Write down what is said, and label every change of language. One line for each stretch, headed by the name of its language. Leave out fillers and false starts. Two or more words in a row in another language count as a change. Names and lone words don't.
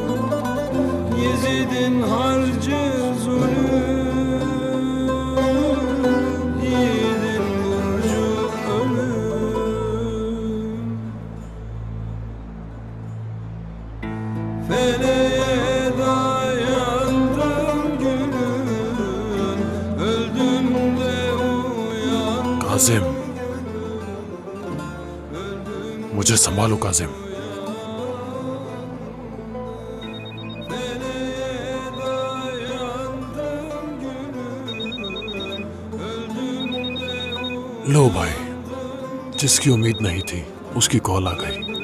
Turkish: Yezid'in harcı zulüm, yiğidin burcu ölüm. Feleğe dayandım gülüm, öldüm de uyandım.
Hindi: काजिम, मुझे संभालो काजिम। लो भाई, जिसकी उम्मीद नहीं थी उसकी कॉल आ गई।